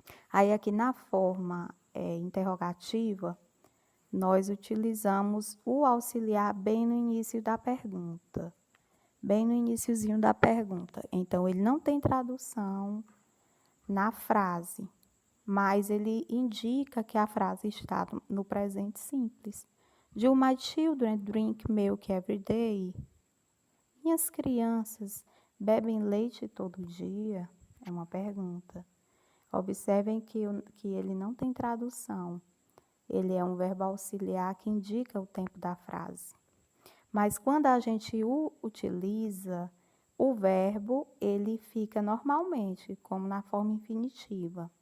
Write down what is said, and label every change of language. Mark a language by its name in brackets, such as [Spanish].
[Portuguese] Aí, aqui na forma interrogativa, nós utilizamos o auxiliar bem no início da pergunta. Bem no iniciozinho da pergunta. Então, ele não tem tradução na frase, mas ele indica que a frase está no presente simples. [English] Do my children drink milk every day? [Portuguese] Minhas crianças bebem leite todo dia? É uma pergunta. Observem que ele não tem tradução. Ele é um verbo auxiliar que indica o tempo da frase. Mas quando a gente o utiliza, o verbo, ele fica normalmente, como na forma infinitiva.